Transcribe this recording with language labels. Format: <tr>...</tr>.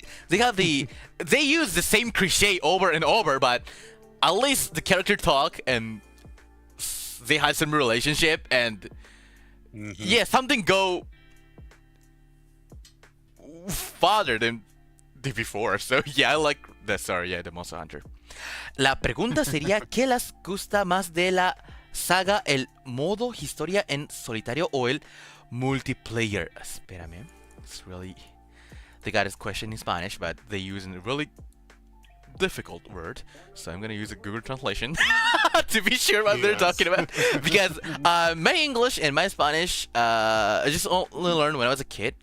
<en>They have they use the same cliche over and over, but at least the character talk and they had some relationship and something go farther than the before. So yeah, I like the the Monster Hunter.</en> <es>La pregunta sería, ¿qué les gusta más de la saga? ¿El modo historia en solitario o el multiplayer? Espérame.</es> <en>It's really... They got this question in Spanish, but they use a really difficult word. So I'm going to use a Google translation to be sure what they're talking about. Because my English and my Spanish, I just only learned when I was a kid.</en>